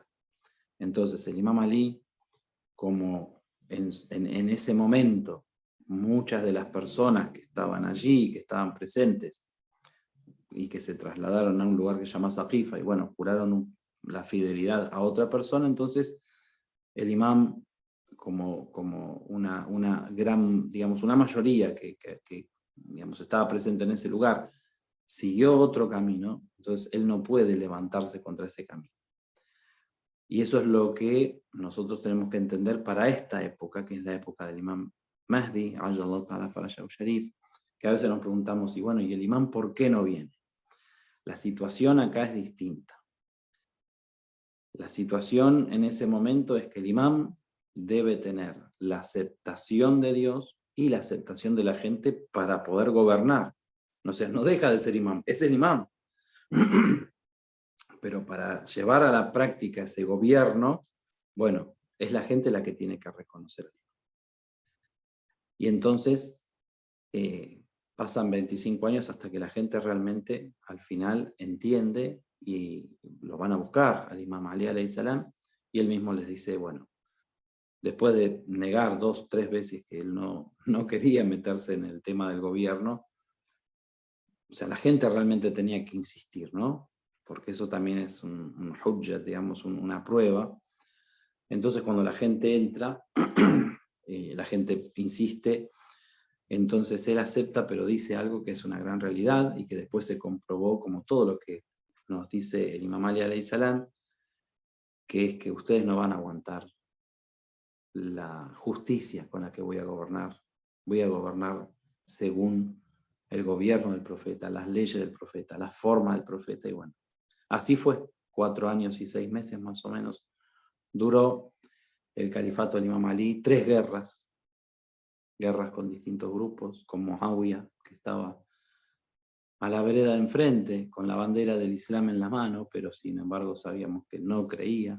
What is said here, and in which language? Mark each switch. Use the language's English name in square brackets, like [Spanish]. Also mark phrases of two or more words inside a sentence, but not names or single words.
[Spanish] Entonces el Imam Ali, como en ese momento muchas de las personas que estaban allí, que estaban presentes, y que se trasladaron a un lugar que se llama Saqifa, y bueno, juraron la fidelidad a otra persona, entonces el imam, como una gran, digamos, una mayoría que digamos, estaba presente en ese lugar, siguió otro camino, entonces él no puede levantarse contra ese camino. Y eso es lo que nosotros tenemos que entender para esta época, que es la época del imam Mahdi, [Arabic] عجل الله تعالى فرجه الشريف, [Spanish] que a veces nos preguntamos, y bueno, ¿y el imam por qué no viene? La situación acá es distinta. La situación en ese momento es que el imam debe tener la aceptación de Dios y la aceptación de la gente para poder gobernar, O sea, no deja de ser imam, es el imam. Pero para llevar a la práctica ese gobierno, bueno, es la gente la que tiene que reconocer. Y entonces pasan 25 años hasta que la gente realmente al final entiende y lo van a buscar al imam Ali [Arabic] عليه السلام, [Spanish] y él mismo les dice, bueno, después de negar 2 o 3 veces que él no quería meterse en el tema del gobierno, o sea, la gente realmente tenía que insistir, ¿no? Porque eso también es un hujjat, digamos, una prueba. Entonces cuando la gente entra, la gente insiste, entonces él acepta, pero dice algo que es una gran realidad y que después se comprobó como todo lo que nos dice el imam Ali [Arabic] عليه السلام, [Spanish] que es que ustedes no van a aguantar la justicia con la que voy a gobernar. Voy a gobernar según el gobierno del profeta, las leyes del profeta, la forma del profeta, y bueno, así fue. 4 años y 6 meses más o menos duró el califato del imam Ali, 3 guerras con distintos grupos, con Muawiyah, que estaba a la vereda de enfrente, con la bandera del Islam en la mano, pero sin embargo sabíamos que no creía.